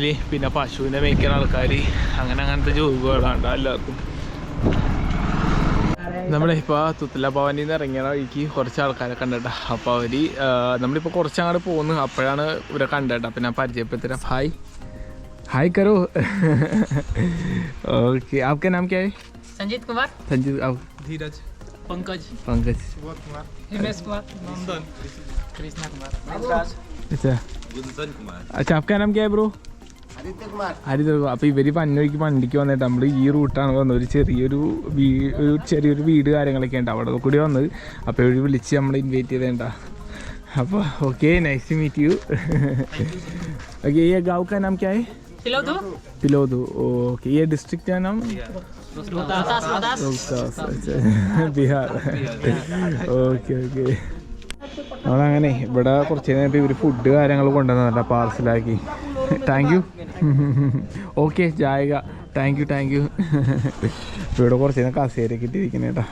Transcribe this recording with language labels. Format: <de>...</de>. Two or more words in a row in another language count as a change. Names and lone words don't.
<ml>പിന്നെ പശുവിനെ മേയ്ക്കുന്ന ആൾക്കാർ അങ്ങനത്തെ ജോലികളാണ് എല്ലാവർക്കും. നമ്മളിപ്പോൾ തുത്തല ഭവനിൽ നിന്ന് ഇറങ്ങിയ വഴിക്ക് കുറച്ച് ആൾക്കാരെ കണ്ടിട്ടാ. അപ്പോൾ അവർ നമ്മളിപ്പോൾ കുറച്ചങ്ങോട്ട് പോകുന്നു. അപ്പോഴാണ് ഇവരെ കണ്ടിട്ടാ. പിന്നെ പരിചയപ്പെടുത്തരാം.</ml> <en>hi hi</en> <ml>കരോ.</ml> <hi>ഓക്കെ आपका नाम क्या है? संजीत कुमार, संजीत. आप? धीरज, पंकज, पंकज. हिमेश कुमार, नंदन, कृष्णा कुमार, अच्छा गुंजन कुमार. अच्छा आपका नाम क्या है ബ്രോ?</hi> <ml>ഹരിത. അപ്പോൾ ഇവർ പന്നൊഴിക്ക് വണ്ടിക്ക് വന്നിട്ട് നമ്മൾ ഈ റൂട്ടാണ് വന്നത്. ഒരു ചെറിയൊരു വീട് കാര്യങ്ങളൊക്കെ ഉണ്ട് അവിടെ കൂടി വന്നത്. അപ്പോൾ ഇവർ വിളിച്ച് നമ്മൾ ഇൻവൈറ്റ് ചെയ്തേണ്ട.</ml> <en>അപ്പോൾ okay, nice to meet you.</en> <hi>ओके ये गाँव का नाम क्या है? पिलोदू. ओके ये डिस्ट्रिक्ट का नाम? ബിഹാർ.</hi> <en>okay okay.</en> <ml>നമ്മളങ്ങനെ ഇവിടെ കുറച്ച് നേരം ഇവർ ഫുഡ് കാര്യങ്ങൾ കൊണ്ടുവന്നിട്ടാ പാർസലാക്കി.</ml> <en>thank you. okay ജായക. thank you.</en> <ml>ഇവിടെ കുറച്ച് നേരം കസേരയൊക്കെ ഇട്ടിരിക്കുന്നത് കേട്ടോ.</ml>